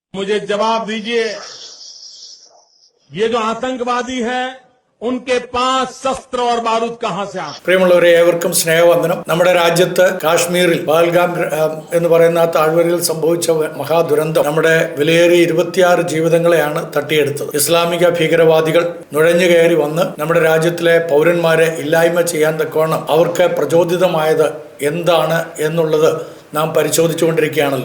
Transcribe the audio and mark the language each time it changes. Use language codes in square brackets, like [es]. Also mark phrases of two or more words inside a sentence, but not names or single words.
[hi] मुझे जवाब दीजिए, ये जो आतंकवादी है उनके पास शस्त्र और बारूद कहां से आते? [ml] പ്രിയമുള്ളവരെ, ഏവർക്കും സ്നേഹവന്ദനം. നമ്മുടെ രാജ്യത്ത് കാശ്മീരിൽ പാൽഗാം എന്ന് പറയുന്ന താഴ്വരയിൽ സംഭവിച്ച മഹാദുരന്തം നമ്മുടെ വിലയേറിയ 26 ജീവിതങ്ങളെയാണ് തട്ടിയെടുത്തത്. ഇസ്ലാമിക ഭീകരവാദികൾ നുഴഞ്ഞു കയറി വന്ന് നമ്മുടെ രാജ്യത്തിലെ പൗരന്മാരെ ഇല്ലായ്മ ചെയ്യാൻ തക്കവണ്ണം അവർക്ക് പ്രചോദിതമായത് എന്താണ് എന്നുള്ളത് നാം പരിശോധിച്ചുകൊണ്ടിരിക്കുകയാണല്ലോ.